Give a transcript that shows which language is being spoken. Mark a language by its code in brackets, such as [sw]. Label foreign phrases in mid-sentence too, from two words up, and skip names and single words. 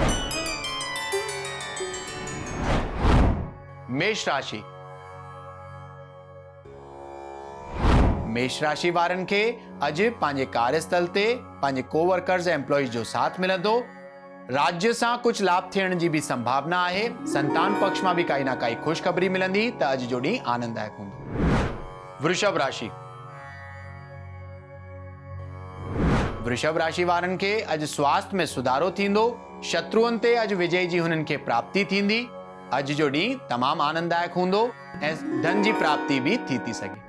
[sd] मेष राशि। मेष राशि वारनि खे अॼु पंहिंजे कार्यस्थल ते पंहिंजे कोवर्कर्स ऐं एम्प्लॉइज जो साथ मिलंदो। राज्य सां कुछ लाभ थियण जी भी संभावना आहे। संतान पक्ष मां भी काई ना काई खुशखबरी मिलंदी त अॼु जो ॾींहुं आनंददायक हूंदो। वृषभ राशि। वृषभ राशि वारनि खे अॼु स्वास्थ्य में सुधारो थींदो। शत्रुअनि ते अॼु विजय जी हुननि खे प्राप्ति थींदी। अॼु जो ॾींहुं तमामु आनंददायक हूंदो ऐं धन जी प्राप्ति भी थी सघे।